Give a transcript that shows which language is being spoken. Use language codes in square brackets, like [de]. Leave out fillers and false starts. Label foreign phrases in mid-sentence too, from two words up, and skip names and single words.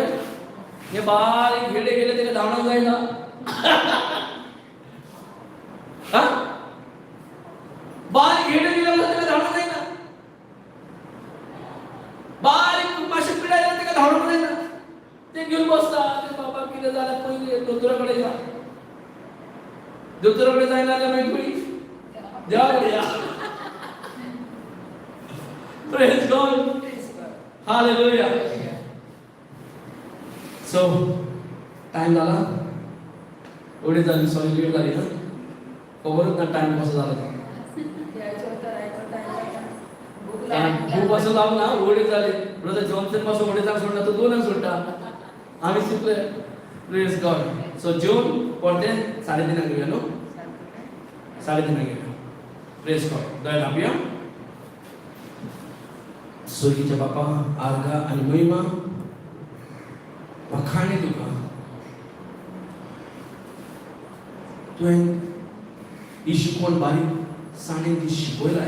[kok] हे बारीक हेडे गेले तेका धांवणोक जायना. बारीक हेडे गेले तेका धांवणोक जायना. बारीक मातशें पिडाय जाल्यार तेका धांवणोक जायना. ते घेवन बसता. ते बाबा कितें जाल्यार पयलीं दोतोरा कडेन या. दोतोरा कडेन जायना जाल्यार मागीर खंय देवा कडेन या. [en] Praise God. Hallelujah. [mr] So, टाइम झाला. एवढी झाली, [en] sorry late [mr] झाली ना. [kok] खबरच ना टाइम कसा झाला. [mr] खूप असं लावून ना एवढे झाले. [kok] ब्रदर जॉन्सन पासून एवढे जाण सोडला तो 2 सोडटा. [mr] आम्ही चुकले. [en] Praise God. [mr] सो जेवण पडते 3:30 घेऊया नो. 3:30 घेऊया. [en] Praise God. [kok] दया लाभूया. स्वर्गीच्या बापा आर्गा आणि महिमा वखाणे तुका. तुवें ही शिकवण बारीक साणेन ती शिकयलाय.